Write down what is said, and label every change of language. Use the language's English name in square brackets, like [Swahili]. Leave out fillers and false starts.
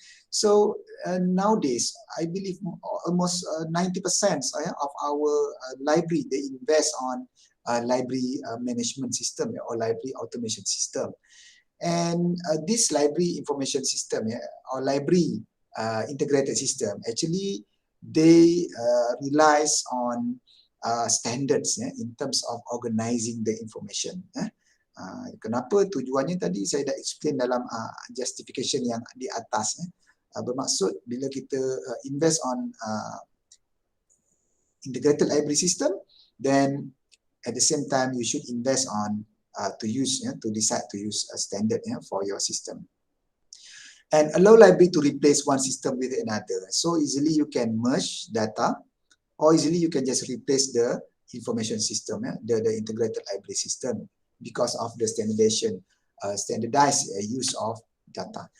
[English] So nowadays, I believe almost 90% of our library, they invest on library management system or library automation system. And this library information system or library integrated system, actually they relies on standards in terms of organizing the information. [Malay] Kenapa tujuannya tadi saya dah explain dalam justification yang di atas. Bermaksud bila kita [English] invest on integrated library system, then at the same time you should invest on to decide to use a standard for your system. And allow library to replace one system with another. So easily you can merge data, or easily you can just replace the information system, the integrated library system, because of the standardized use of data.